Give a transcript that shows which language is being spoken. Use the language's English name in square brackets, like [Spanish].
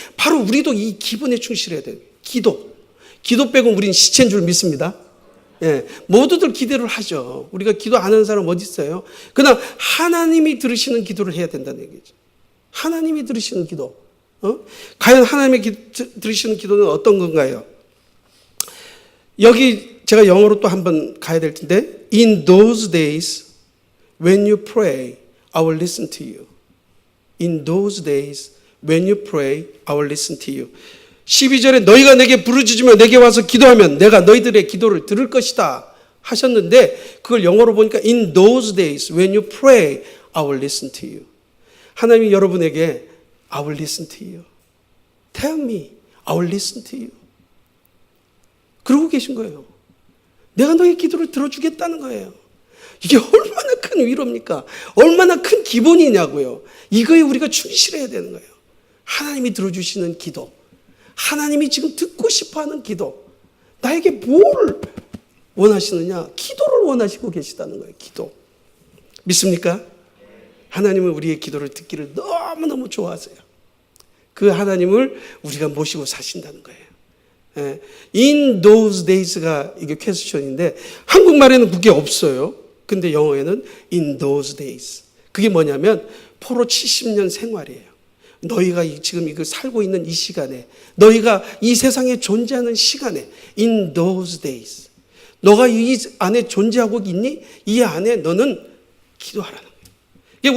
[Korean] 바로 우리도 이 기본에 충실해야 돼요. 기도 빼고 우리는 시체인 줄 믿습니다. 예, 모두들 기도를 하죠. 우리가 기도 안 하는 사람 어디 있어요? 그러나 하나님이 들으시는 기도를 해야 된다는 얘기죠. 하나님이 들으시는 기도. 과연 하나님이 들으시는 기도는 어떤 건가요? 여기 제가 영어로 또 한번 가야 될 텐데 [English] In those days when you pray, I will listen to you. In those days when you pray, I will listen to you. [Korean] 12절에 너희가 내게 부르짖으며 내게 와서 기도하면 내가 너희들의 기도를 들을 것이다 하셨는데 그걸 영어로 보니까 [English] In those days when you pray, I will listen to you. [Korean] 하나님이 여러분에게 [English] I will listen to you. Tell me, I will listen to you. [Korean] 그러고 계신 거예요. 내가 너의 기도를 들어주겠다는 거예요. 이게 얼마나 큰 위로입니까? 얼마나 큰 기본이냐고요. 이거에 우리가 충실해야 되는 거예요. 하나님이 들어주시는 기도. 하나님이 지금 듣고 싶어하는 기도. 나에게 뭘 원하시느냐? 기도를 원하시고 계시다는 거예요. 기도. 믿습니까? 하나님은 우리의 기도를 듣기를 너무너무 좋아하세요. 그 하나님을 우리가 모시고 사신다는 거예요. [English] In those days [Korean] 가 이게 퀘스천인데 한국말에는 그게 없어요. 근데 영어에는 [English] in those days. [Korean] 그게 뭐냐면 포로 70년 생활이에요. 너희가 지금 이거 살고 있는 이 시간에, 너희가 이 세상에 존재하는 시간에, [English] in those days. [Korean] 너가 이 안에 존재하고 있니? 이 안에 너는 기도하라는 거예요.